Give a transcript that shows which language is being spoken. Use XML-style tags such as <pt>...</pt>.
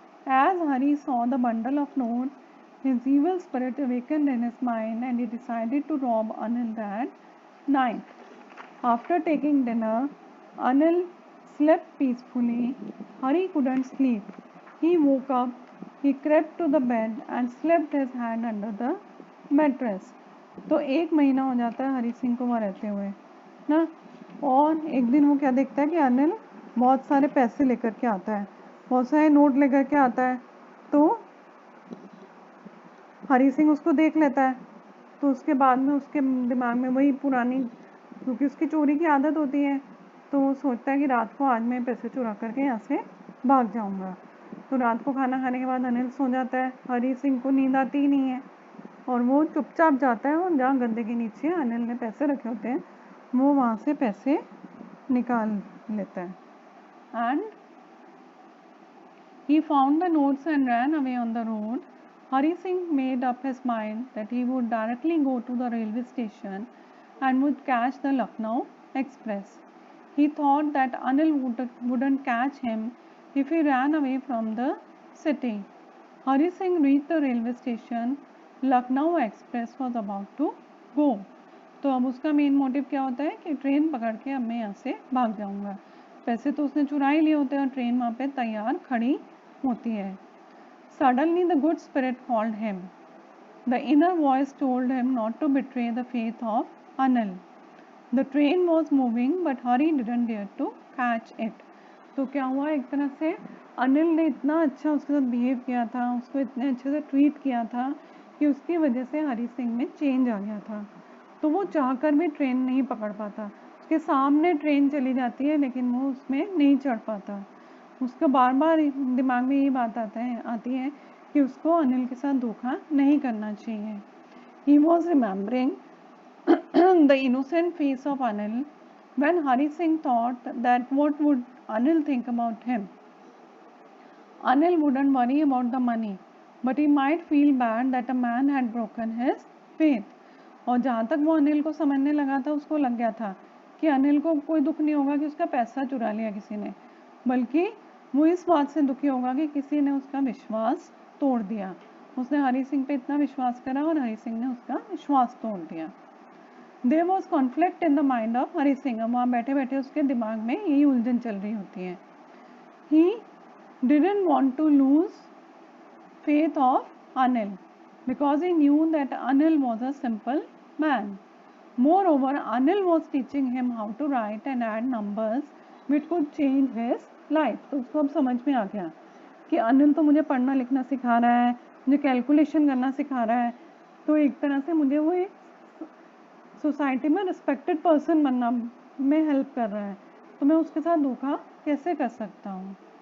<en>As Hari saw the bundle of notes, his evil spirit awakened in his mind and he decided to rob Anil that night. After taking dinner, Anil slept peacefully. Hari couldn't sleep. He woke up, he crept to the bed and slipped his hand under the mattress.</en> <hi>तो 1 महीना हो जाता है हरी सिंह को वहाँ रहते हुए ना. और एक दिन वो क्या देखता है कि अनिल बहुत सारे पैसे लेकर के आता है, बहुत सारे नोट लेकर के आता है. तो हरी सिंह उसको देख लेता है. तो उसके बाद में उसके दिमाग में वही पुरानी, क्योंकि उसकी चोरी की आदत होती है, तो वो सोचता है कि रात को आज मैं पैसे चुरा करके यहाँ से भाग जाऊँगा. तो रात को खाना खाने के बाद अनिल सो जाता है. हरी सिंह को नींद आती ही नहीं है और वो चुपचाप जाता है और जहाँ गद्दे के नीचे अनिल ने पैसे रखे होते हैं वो वहाँ से पैसे निकाल लेता है.</hi> <en>And he found the notes and ran away on the road. Hari Singh made up his mind that he would directly go to the railway station and would catch the Lucknow Express. He thought that Anil wouldn't catch him if he ran away from the city. Hari Singh reached the railway station. Lucknow Express was about to go.</en> <hi>तो अब उसका main motive क्या होता है कि train पकड़ के अब मैं यहाँ से भाग जाऊँगा. पैसे तो उसने चुरा ही लिए होते हैं और ट्रेन वहाँ पे तैयार खड़ी होती है.</hi> <en>Suddenly the good spirit called him. The inner voice told him not to betray the faith of Anil. The train was moving but Hari didn't dare to catch it.</en> <hi>तो क्या हुआ, एक तरह से अनिल ने इतना अच्छा उसके साथ बिहेव किया था, उसको इतने अच्छे से ट्रीट किया था कि उसकी वजह से हरी सिंह में चेंज आ गया था. तो वो चाहकर भी ट्रेन नहीं पकड़ पाता. उसके सामने ट्रेन चली जाती है लेकिन वो उसमें नहीं चढ़ पाता. उसका बार बार दिमाग में ये बात आती है कि उसको अनिल के साथ धोखा नहीं करना चाहिए.</hi> <en>He was remembering the innocent face of Anil when Hari Singh thought that what would Anil think about him. Anil wouldn't worry about the money, but he might feel bad that a man had broken his faith.</en> <hi>और जहाँ तक वो अनिल को समझने लगा था, उसको लग गया था कि अनिल को कोई दुख नहीं होगा कि उसका पैसा चुरा लिया किसी ने, बल्कि वो इस बात से दुखी होगा कि किसी ने उसका विश्वास तोड़ दिया. उसने हरी सिंह पे इतना विश्वास करा और हरी सिंह ने उसका विश्वास तोड़ दिया.</hi> <en>There was conflict in the mind of Hari Singh.</en> <hi>वहाँ बैठे बैठे उसके दिमाग में यही उलझन चल रही होती है.</hi> <en>He didn't want to lose faith of Anil because he knew that Anil was a simple man. Moreover, Anil was teaching him how to write and add numbers which could change his life.</en> <hi>तो उसको अब समझ में आ गया कि अनिल तो मुझे पढ़ना लिखना सिखा रहा है, मुझे कैलकुलेशन करना सिखा रहा है, तो एक तरह से मुझे वो एक सोसाइटी में रिस्पेक्टेड पर्सन बनना में हेल्प कर रहा है, तो मैं उसके साथ धोखा कैसे कर सकता हूँ.</hi>